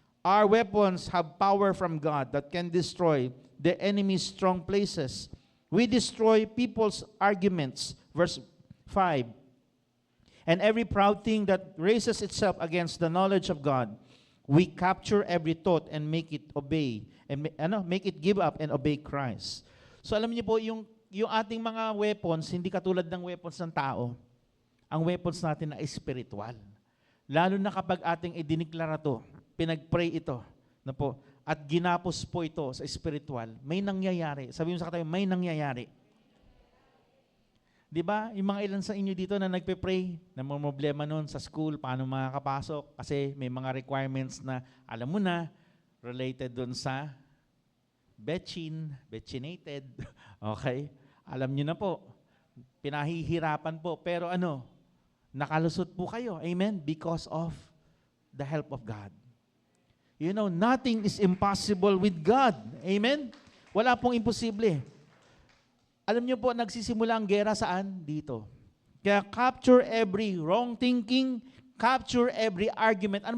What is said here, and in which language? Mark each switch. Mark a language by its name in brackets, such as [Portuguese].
[English] Our weapons have power from God that can destroy the enemy's strong places. We destroy people's arguments. Verse 5, and every proud thing that raises itself against the knowledge of God, we capture every thought and make it obey, and make it give up and obey Christ. [Filipino] So alam niyo po, yung ating mga weapons, hindi katulad ng weapons ng tao. Ang weapons natin na spiritual. Lalo na kapag ating idiniklara to, pinag-pray ito, na po, at ginapos po ito sa spiritual, may nangyayari. Sabi mo sa katabi, may nangyayari. Di ba? Yung mga ilan sa inyo dito na nagpe-pray, na may problema nun sa school, paano makakapasok, kasi may mga requirements na, alam mo na, related dun sa betchinated, okay? Alam nyo na po, pinahihirapan po, pero nakalusot po kayo, amen? [English] Because of the help of God. You know, nothing is impossible with God, amen? [Filipino] Wala pong imposible. Alam niyo po, nagsisimula ang gera saan? Dito. [English] Kaya capture every wrong thinking, capture every argument.